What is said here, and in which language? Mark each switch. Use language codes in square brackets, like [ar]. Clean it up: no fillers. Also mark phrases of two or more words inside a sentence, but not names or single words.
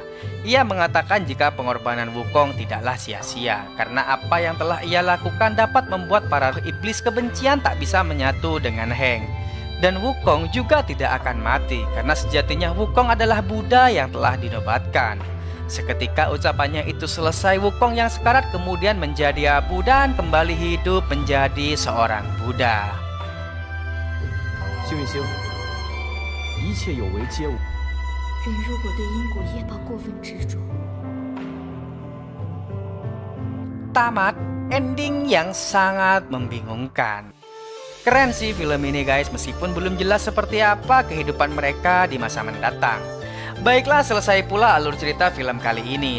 [id] Ia mengatakan jika pengorbanan Wukong tidaklah sia-sia, karena apa yang telah ia lakukan dapat membuat para iblis kebencian tak bisa menyatu dengan Heng. Dan Wukong juga tidak akan mati, karena sejatinya Wukong adalah Buddha yang telah dinobatkan. Seketika ucapannya itu selesai, Wukong yang sekarat kemudian menjadi abu dan kembali hidup menjadi seorang Buddha. [zh] 幸运星，一切有为皆我。人如果对因果业报过分执着， [id] Tamat, ending yang sangat membingungkan. Keren sih film ini, guys, meskipun belum jelas seperti apa kehidupan mereka di masa mendatang. Baiklah, selesai pula alur cerita film kali ini.